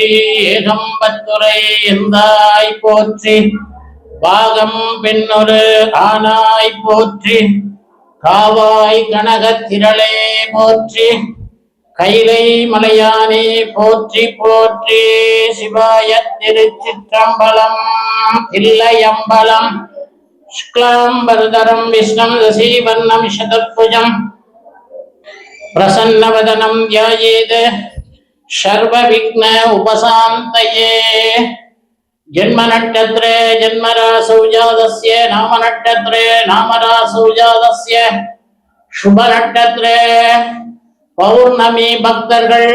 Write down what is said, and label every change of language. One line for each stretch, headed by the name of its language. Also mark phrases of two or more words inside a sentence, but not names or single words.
Tamil: ஏகம்பத்துரை எந்தாய் போற்றி, பாகம் பெண்ணொரு ஆனாய் போற்றி. காவாய் கனகத்திரளே போற்றி, கைலை மலையானே போற்றி போற்றி. சிவாய திருச்சிற்றம்பலம். தில்லையம்பலம்.
Sanskrit: शुक्लांबरधरं विष्णुं शशिवर्णं शतद्भुजं प्रसन्नवदनं ध्यायेत् सर्वविघ्न उपशान्तये. जन्मनक्षत्रे जन्मरासौ जातस्य नामनक्षत्रे नामरासौ जातस्य शुभनक्षत्रे पौर्णमी भक्तர்கள்